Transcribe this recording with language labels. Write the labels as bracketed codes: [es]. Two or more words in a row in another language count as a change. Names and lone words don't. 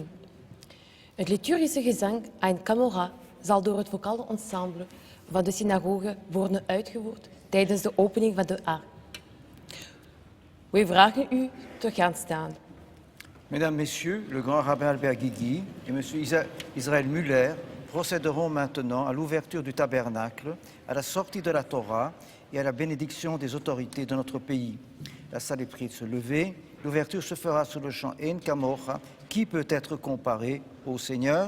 [nl] Het liturgische gezang Ein Kamora zal door het vocale ensemble van de synagoge worden uitgevoerd tijdens de opening van de ark. Wij vragen u te gaan staan. [fr] Mesdames, Messieurs, le grand rabbin Albert Guigui et M. Israël Muller procéderont maintenant à l'ouverture du tabernacle, à la sortie de la Torah et à la bénédiction des autorités de notre pays. La salle est prie de se lever. L'ouverture se fera sous le chant Ein Kamocha, qui peut être comparé au Seigneur.